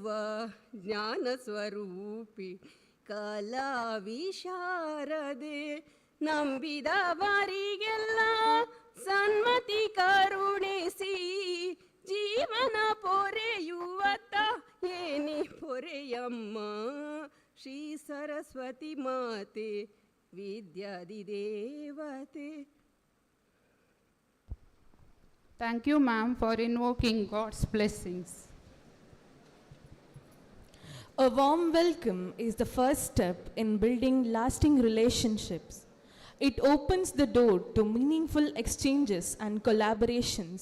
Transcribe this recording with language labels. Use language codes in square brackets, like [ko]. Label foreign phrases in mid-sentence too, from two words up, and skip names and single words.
[kn] ಜ್ಞಾನ ಸ್ವರೂಪಿ ಕಲಾ ವಿಶಾರದೆ ನಂಬಿದವರಿಗೆಲ್ಲ ಸನ್ಮತಿ ಕರುಣಿಸಿ ಜೀವನ ಪೊರೆಯುವತ್ತ ಏನಿ ಪೊರೆಯಮ್ಮ ಶ್ರೀ ಸರಸ್ವತಿ ಮಾತೆ ವಿದ್ಯಾದಿದೇವತೆ. [en] Thank you, ma'am, for invoking God's blessings. A warm welcome is the first step in building lasting relationships. It opens the door to meaningful exchanges and collaborations.